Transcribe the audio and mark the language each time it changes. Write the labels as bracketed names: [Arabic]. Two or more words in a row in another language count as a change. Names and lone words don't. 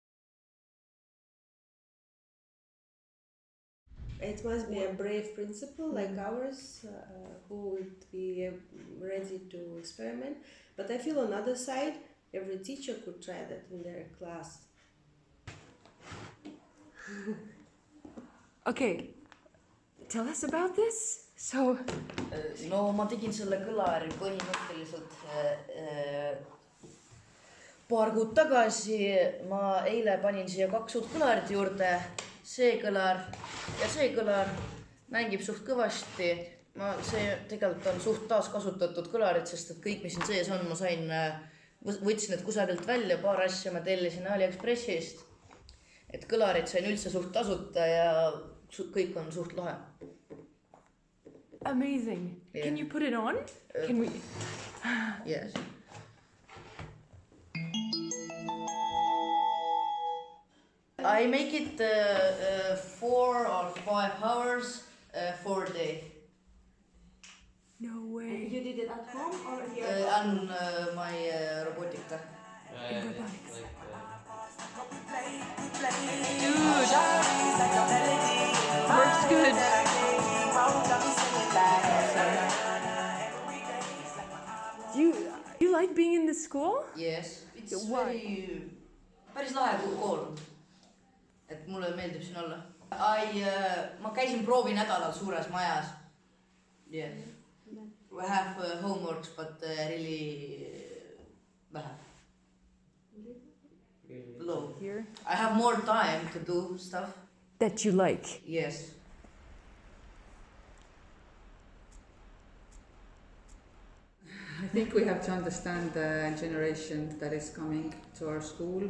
[English] It must be a brave principle like ours, who would be ready to experiment. But I feel on the other side, every teacher could try that in their class. Okay, tell us about this. So. [Estonian] No, ma tegin selle kõlari põhimõtteliselt paar kuud tagasi. Ma eile panin siia 2 uut kõlarit juurde. See kõlar ja see kõlar mängib suht kõvasti. See tegelikult on suht taaskasutatud kõlarid, sest et kõik, mis siin sees on, ma võtsin need kusagilt välja, paar asja ma tellisin AliExpressist. Et kõlarid sain üldse suht tasuta ja kõik on suht lahe. [English] Amazing. Yeah. Can you put it on? Can we? Yes. I make it 4 or 5 hours for a day. No way. You did it at home or here? On my robotica. Robotics. Works good. Do you like being in the school? Yes. It's very... [Estonian] Päris lahe kool. Et mulle meeldib siin olla. Ma käisin proovinädalal suures majas. [English] Yes. We have homeworks, but really vähe. Low. Here? I have more time to do stuff. That you like? Yes. I think we have to understand the generation that is coming to our school.